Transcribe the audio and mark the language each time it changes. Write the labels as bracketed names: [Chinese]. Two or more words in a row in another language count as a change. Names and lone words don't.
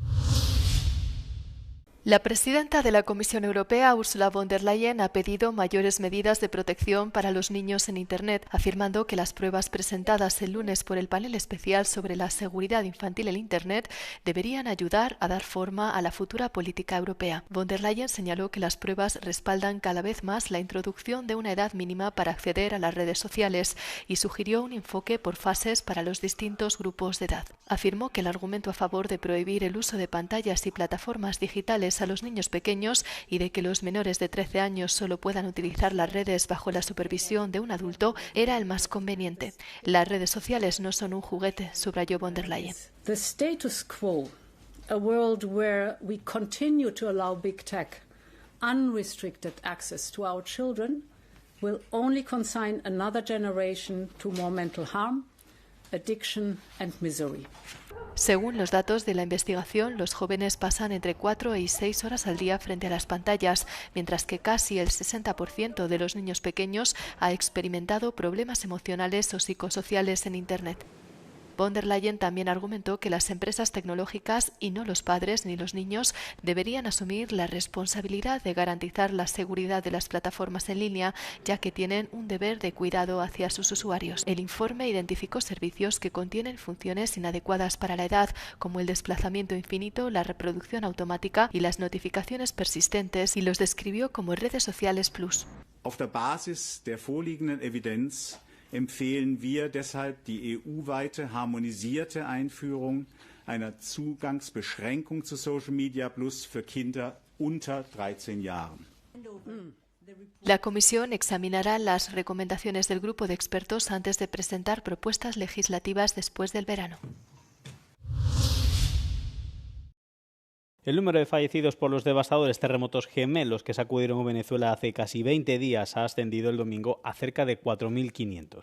[Spanish] La presidenta de la Comisión Europea, Ursula von der Leyen, ha pedido mayores medidas de protección para los niños en Internet, afirmando que las pruebas presentadas el lunes por el panel especial sobre la seguridad infantil en Internet deberían ayudar a dar forma a la futura política europea. Von der Leyen señaló que las pruebas respaldan cada vez más la introducción de una edad mínima para acceder a las redes sociales y sugirió un enfoque por fases para los distintos grupos de edad. Afirmó que el argumento a favor de prohibir el uso de pantallas y plataformas digitales a los niños pequeños y de que los menores de 13 años solo puedan utilizar las redes bajo la supervisión de un adulto era el más conveniente. Las redes sociales no son un juguete, subrayó von der Leyen. [English] The status quo, a world where we continue to allow big tech unrestricted access to our children, will only consign another generation to more mental harm, addiction and misery. [Spanish] Según los datos de la investigación, los jóvenes pasan entre 4 y 6 horas al día frente a las pantallas, mientras que casi el 60% de los niños pequeños ha experimentado problemas emocionales o psicosociales en Internet. Von der Leyen también argumentó que las empresas tecnológicas, y no los padres ni los niños, deberían asumir la responsabilidad de garantizar la seguridad de las plataformas en línea, ya que tienen un deber de cuidado hacia sus usuarios. El informe identificó servicios que contienen funciones inadecuadas para la edad, como el desplazamiento infinito, la reproducción automática y las notificaciones persistentes, y los describió como redes sociales plus. [German] Auf der Basis der vorliegenden Evidenz empfehlen wir deshalb die EU-weite harmonisierte Einführung einer Zugangsbeschränkung zu [English] Social Media Plus [German] für Kinder unter 13 Jahren. [Spanish] La Comisión examinará las recomendaciones del grupo de expertos antes de presentar propuestas legislativas después del verano. El número de fallecidos por los devastadores terremotos gemelos que sacudieron Venezuela hace casi 20 días ha ascendido el domingo a cerca de 4.500.